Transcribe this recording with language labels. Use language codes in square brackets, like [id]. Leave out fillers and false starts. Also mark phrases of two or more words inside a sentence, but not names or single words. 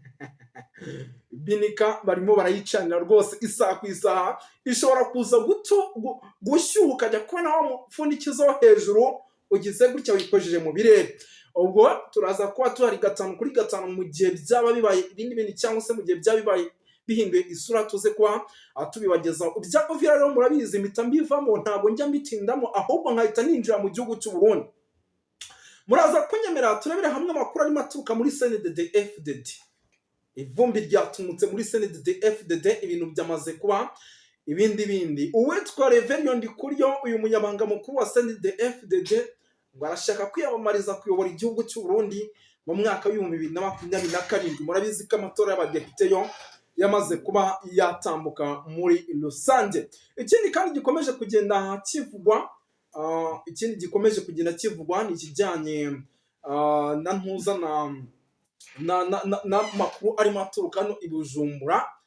[rw] Binika barimo barayicanira rwose isaha ku isaha, ishobora kuza gushyuha ukajya kubona wa mupfundikizo wo hejuru ugize gutya wikojeje mu birere. Ubwo turaza kuba tuhari 5 kuri 5 mu gihe byaba bibaye ibindi bintu cyangwa se mu gihe byaba bibaye bihinduye isura tuze kuba tubibagezaho. Ibya Uvira rero murabizi mpita mbivamo, ntabwo njya mbitindamo ahubwo nkahita ninjira mu gihugu cy'u Burundi. Muraza kunyemera turebere hamwe amakuru arimo aturuka muri CNDD-FDD. Ivumbi ryatumutse muri CNDD-FDD, ibintu byamaze kuba ibindi. Uwitwa Reverien Ndikuriyo, uyu munyabanga mukuru wa CNDD-FDD, ngo arashaka kwiyamamariza kuyobora igihugu cy'u Burundi mu mwaka wa 2027. Murabizi ko amatora y'abadepite yo yamaze kuba yatambuka muri rusange. Ikindi kandi gikomeje kugenda kivugwa ni ikijyanye na ntuza na makuru arimo aturuka hano i Bujumbura.